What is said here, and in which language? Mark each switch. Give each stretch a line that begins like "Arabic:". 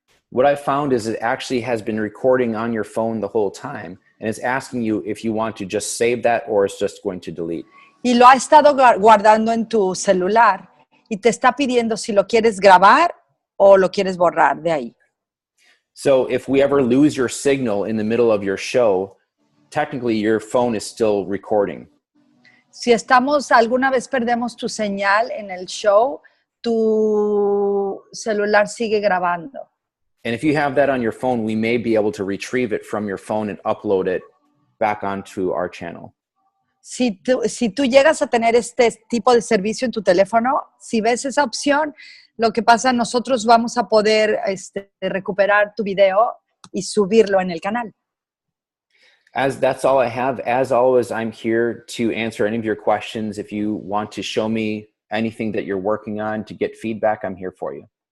English: What I found is it actually has been recording on your phone the whole time, and it's asking you if you want to just save that or it's just going to delete.
Spanish: Y lo ha estado guardando en tu celular y te está pidiendo si lo quieres grabar o lo quieres borrar de ahí.
English: So if we ever lose your signal in the middle of your show, technically your phone is still recording.
Spanish: Si alguna vez perdemos tu señal en el show, tu celular sigue grabando.
English: And if you have that on your phone, we may be able to retrieve it from your phone and upload it back onto our channel.
Spanish: Si tú llegas a tener este tipo de servicio en tu teléfono, si ves esa opción, lo que pasa, nosotros vamos a poder recuperar tu video y subirlo en el canal.
English: As that's all I have. As always, I'm here to answer any of your questions. If you want to show me anything that you're working on to get feedback, I'm here for you.